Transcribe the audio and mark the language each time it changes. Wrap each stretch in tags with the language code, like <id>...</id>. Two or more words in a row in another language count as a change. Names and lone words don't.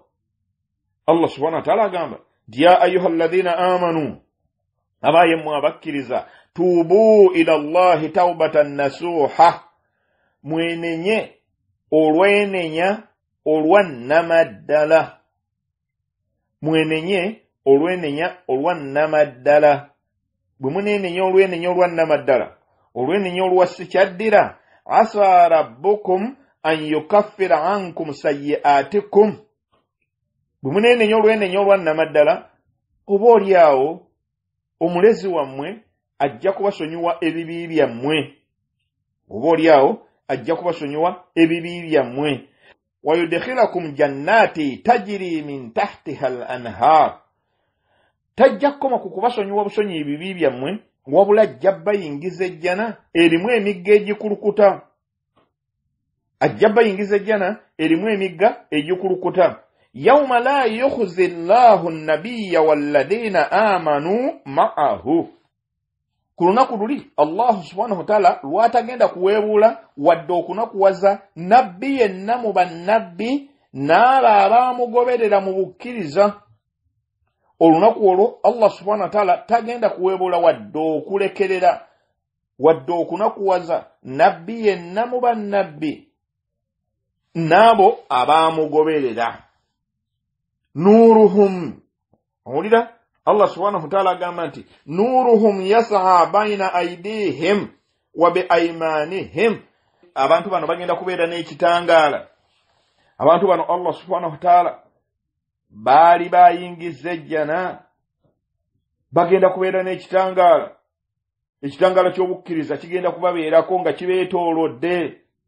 <ar>الله سبحانه وتعالى</ar> <lg>agamba nti</lg> <ar>يا أيها الذين آمنوا,</ar> <lg>abayemmwe abakkiriza,</lg> <ar>توبوا إلى الله توبة نصوحا,</ar> <lg>mwenenye olwenenya olwannama ddala. Mwenenye olwenenya olwannama ddala. bwe muneenenya olwenenya olwannamaddala olwenenya olwasikyaddira</lg> <ar>عسى ربكم أن يكفر عنكم سيئاتكم</ar> <lg>bwe muneenenya olwenenya olwannamaddala oba oliawo omulezi wammwe ajja kubasonyiwa ebibi byammwe oba oliawo ajja kubasonyiwa ebibi byammwe</lg> <ar>ويدخلكم جنات تجري من تحتها الأنهار</ar> <lg>tajja kukoma ku kubasonyiwa busonyi ebibi byammwe wabula ajja bayingiza ejjana erimu emigga egikulukuta ajja bayingiza ejjana erimu emigga egikulukuta</lg> <ar>يوم لا يخزي الله النبي والذين آمنوا معه</ar> <lg>ku lunaku luli</lg> <ar>الله سبحانه وتعالى</ar> <lg>lwatagenda kuweebuula wadde okunakuwaza nabbi yenna mu bannabbi n'abo abaamugoberera mu bukkiriza olunaku olwo</lg> <ar>الله سبحانه وتعالى</ar> <lg>tagenda kuweebuula wadde okulekerera wadde okunakuwaza nabbi yenna mu bannabbi n'abo abaamugoberera nuruhum owulira</lg> <ar>الله سبحانه وتعالى</ar> <lg>agamba nti</lg> <ar>نورهم يسعى بين أيديهم وبأيمانهم</ar> <lg>abantu bano bagenda kubeera n'ekitangaala abantu bano</lg> <ar>الله سبحانه وتعالى</ar> <lg>baali bayingiza ejjana bagenda kubeera n'ekitangaala ekitangaala ky'obukkiriza kigenda kubabeerako nga kibeetoolodde</lg>